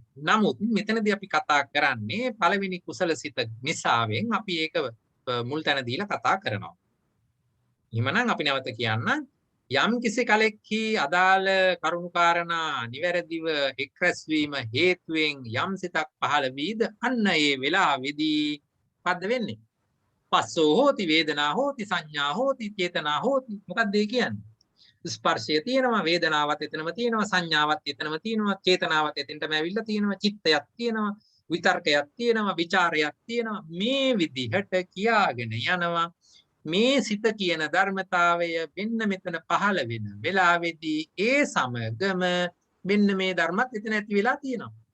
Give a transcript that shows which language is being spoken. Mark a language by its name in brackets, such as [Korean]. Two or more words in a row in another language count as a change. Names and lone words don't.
[Sinhala] නමුත් මෙතනදී අපි කතා කරන්නේ පළවෙනි කුසල සිත නිසාවෙන් අපි ඒක මුල් තැන දීලා කතා කරනවා. එහෙමනම් අපි නැවත කියන්න යම් කිසි කලෙක්හි අදාළ කරුණු කාරණා නිවැරදිව එක්රැස්වීම හේතුවෙන් යම් සිතක් පහළ වීද අන්න ඒ වෙලාවේදී මොකද්ද වෙන්නේ? [Pali] පස්සෝ හෝති වේදනා හෝති සංඥා හෝති චේතනා හෝති. [Sinhala] මොකක්ද ඒ කියන්නේ? ස්පර්ශය තියෙනවා, වේදනාවත් එතනම තියෙනවා, සංඥාවත් එතනම තියෙනවා, චේතනාවත් එතනටම ඇවිල්ලා තියෙනවා, චිත්තයක් තියෙනවා, විතර්කයක් තියෙනවා, ਵਿਚාරයක් තියෙනවා. මේ විදිහට කියාගෙන යනවා. මේ සිත කියන ධර්මතාවය වෙන්න මෙතන පහළ වෙන වෙලාවේදී ඒ සමගම මෙන්න මේ ධර්මත් එතන ඇති වෙලා තියෙනවා.